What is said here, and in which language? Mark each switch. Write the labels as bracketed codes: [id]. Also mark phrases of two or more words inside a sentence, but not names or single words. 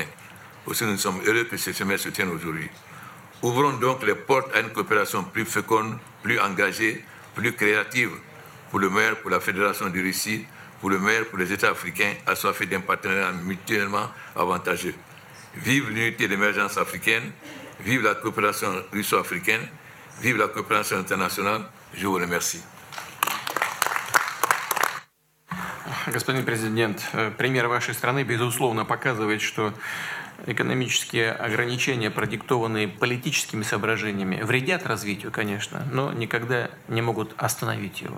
[fr] Aussi, nous sommes heureux que ce sommet se tienne aujourd'hui. Ouvrons donc les portes à une coopération plus féconde, plus engagée, plus créative, pour le meilleur pour la Fédération de Russie, pour le meilleur pour les États africains, assoiffés d'un partenariat mutuellement avantageux. Vive l'unité et l'émergence africaine, vive la coopération russo-africaine, vive la coopération internationale. Je vous remercie. [ru] Господин президент, пример вашей страны, безусловно, показывает, что экономические ограничения, продиктованные политическими соображениями, вредят развитию, конечно, но никогда не могут остановить его.